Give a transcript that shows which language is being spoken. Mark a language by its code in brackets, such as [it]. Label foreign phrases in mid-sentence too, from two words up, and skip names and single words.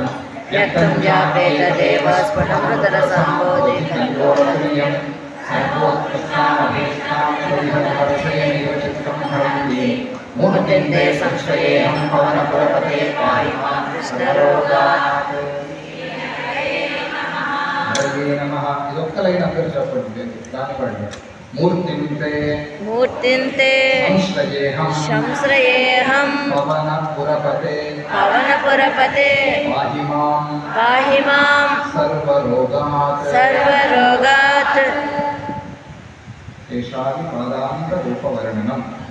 [sa] व्यक्तं व्यापेतदेव स्फुटमृतरसम्बोधितं मूर्तिं ते संश्रयेऽहं पवनपुरपते पाहि मां कृष्णरोगात् हरे नमः [te] इदొక్క లైన్ అందరూ చెప్పండి దాని పడండి [sa] मूर्तिं ते संश्रयेऽहं पवनपुरपते पाहि मां सर्वरोगात् एषादि पादान्तरूपवर्णनम्